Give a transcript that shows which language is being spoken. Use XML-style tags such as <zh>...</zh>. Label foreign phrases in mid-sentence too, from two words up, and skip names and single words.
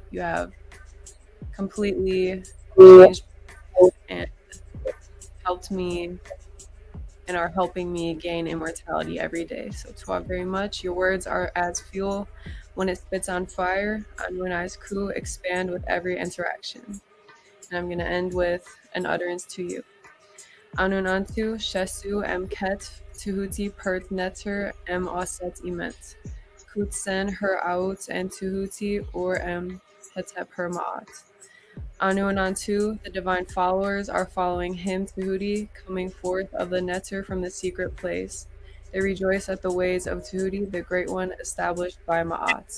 <en>You have completely changed and helped me and are helping me gain immortality every day. So Tua very much. Your words are as fuel when it spits on fire. Anu and I's crew expand with every interaction. And I'm going to end with an utterance to you.</en> <egy>Anu Nantu, Shesu, Mket, Tehuti, Pert, Netter, Oset, Iment. Kutsen, Her Out, and Tehuti, or Hetep, Her Ma'at.</egy> <en>Anu Nantu, the divine followers, are following him, Tehuti, coming forth of the Netter from the secret place. They rejoice at the ways of Tehuti, the great one established by Ma'at.</en>